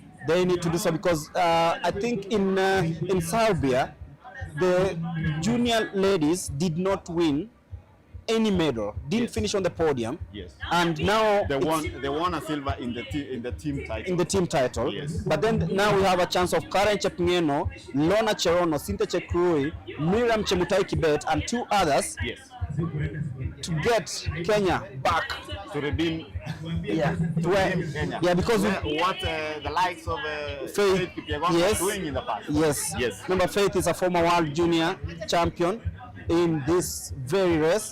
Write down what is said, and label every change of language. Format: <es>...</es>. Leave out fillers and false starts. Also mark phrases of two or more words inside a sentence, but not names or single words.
<en>They need to do so because I think in Serbia the junior ladies did not win any medal, didn't finish on the podium. Yes. And now they won a silver in the team title. In the team title. Yes. But then now we have a chance of Karen Chepngieno, Lona Cherono, Cynthia Chepkirui, Miriam Chemutai Kibet, and two others. Yes. To get Kenya back. To redeem. Yeah. To redeem Kenya. Yeah, because what the likes of Faith Kipyegon were doing in the past. Yes. Yes. Remember, Faith is a former world junior champion in this very race.</en>